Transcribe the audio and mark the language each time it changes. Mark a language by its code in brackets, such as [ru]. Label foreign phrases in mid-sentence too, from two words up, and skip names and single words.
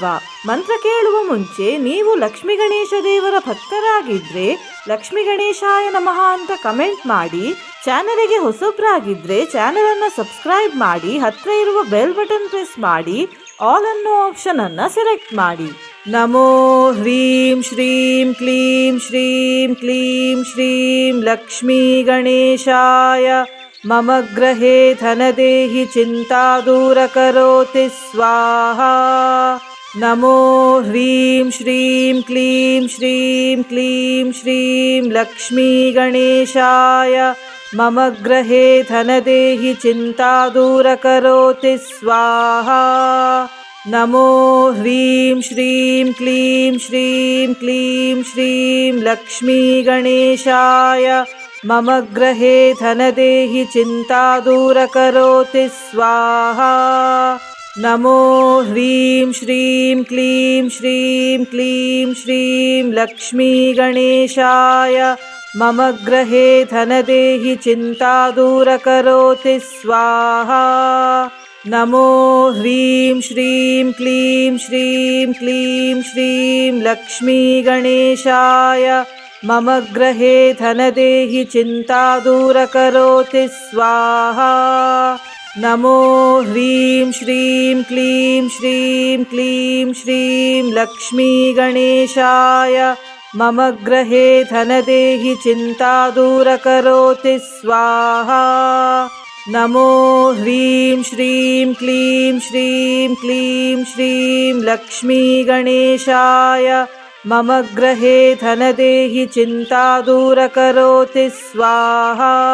[kn] ಮಂತ್ರ ಕೇಳುವ ಮುಂಚೆ ನೀವು ಲಕ್ಷ್ಮೀ ಗಣೇಶ ದೇವರ ಭಕ್ತರಾಗಿದ್ರೆ [sa] ಲಕ್ಷ್ಮೀ ಗಣೇಶಾಯ ನಮಃ [kn] ಅಂತ ಕಮೆಂಟ್ ಮಾಡಿ. ಚಾನಲಿಗೆ ಹೊಸಬ್ರಾಗಿದ್ರೆ ಚಾನಲ್ ಅನ್ನು ಸಬ್ಸ್ಕ್ರೈಬ್ ಮಾಡಿ, ಹತ್ರ ಇರುವ [en] bell button press [kn] ಮಾಡಿ, ಆಲ್ ಅನ್ನೋ ಆಪ್ಷನ್ ಅನ್ನ ಸೆಲೆಕ್ಟ್ ಮಾಡಿ. [sa] ನಮೋ ಹ್ರೀಂ ಶ್ರೀಂ ಕ್ಲೀಂ ಶ್ರೀಂ ಕ್ಲೀಂ ಶ್ರೀಂ ಲಕ್ಷ್ಮೀ ಗಣೇಶಾಯ ಮಮ ಗೃಹೇ ಧನದೇಹಿ ಚಿಂತಾ ದೂರ ಕರೋತಿ ಸ್ವಾಹಾ. ನಮೋ ಹ್ರೀಂ ಶ್ರೀಂ ಕ್ಲೀಂ ಶ್ರೀಂ ಕ್ಲೀಂ ಶ್ರೀಂ ಲಕ್ಷ್ಮೀ ಗಣೇಶಾಯ ಮಮ ಗೃಹೇ ಧನದೇಹಿ ಚಿಂತಾ ದೂರ ಕರೋತಿ ಸ್ವಾಹಾ. ನಮೋ ಹ್ರೀಂ ಶ್ರೀಂ ಕ್ಲೀಂ ಶ್ರೀಂ ಕ್ಲೀಂ ಶ್ರೀಂ ಲಕ್ಷ್ಮೀ ಗಣೇಶಾಯ ಮಮ ಗೃಹೇ ಧನದೇಹಿ ಚಿಂತಾ ದೂರ ಕರೋತಿ ಸ್ವಾಹಾ. ನಮೋ ಹ್ರೀಂ ಶ್ರೀಂ ಕ್ಲೀಂ ಶ್ರೀಂ ಕ್ಲೀಂ ಶ್ರೀಂ ಲಕ್ಷ್ಮೀ ಗಣೇಶಾಯ ಮಮ ಗೃಹೇ ಧನದೇಹಿ ಚಿಂತಾ ದೂರ ಕರೋತಿ ಸ್ವಾಹಾ. ನಮೋ ಹ್ರೀಂ ಶ್ರೀಂ ಕ್ಲೀಂ ಶ್ರೀಂ ಕ್ಲೀಂ ಶ್ರೀಂ ಲಕ್ಷ್ಮೀ ಗಣೇಶಾಯ ಮಮ ಗೃಹೇ ಧನದೇಹಿ ಚಿಂತಾ ದೂರ ಕರೋತಿ ಸ್ವಾಹಾ. ನಮೋ ಹ್ರೀಂ ಶ್ರೀಂ ಕ್ಲೀಂ ಶ್ರೀಂ ಕ್ಲೀಂ ಶ್ರೀಂ ಲಕ್ಷ್ಮೀ ಗಣೇಶಾಯ ಮಮ ಗೃಹೇ ಧನದೇಹಿ ಚಿಂತಾ ದೂರ ಕರೋತಿ ಸ್ವಾಹಾ. नमो ह्रीं श्रीं क्लीं श्रीं क्लीं श्रीं लक्ष्मी गणेशाय मम गृहे धनदेहि चिन्ता दूरकरोति स्वाहा।